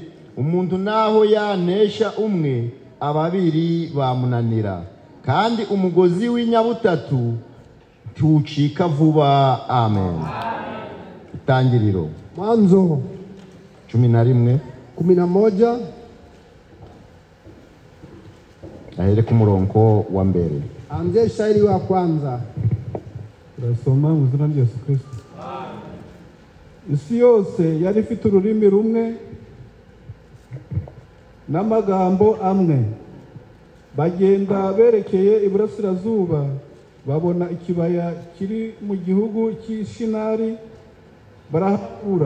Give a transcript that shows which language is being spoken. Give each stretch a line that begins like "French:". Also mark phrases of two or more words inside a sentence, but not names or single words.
Kinyarwanda: Umuntu naho yanesha umwe ababiri bamunanira, kandi umugozi w'inyabutatu tucika vuba. Amen. Itangiriro
Swahili: Mwanzo
Kinyarwanda: 11 ahere ku murongo wa mbere.
Swahili: Anze shairi wa kwanza.
Kinyarwanda: Turasoma mu izina rya Yesu Kristo. Isi yose yari ifite ururimi rumwe n'amagambo amwe. Bagenda berekeye iburasirazuba, babona ikibaya kiri mu gihugu cy'Ishinari, barahakura.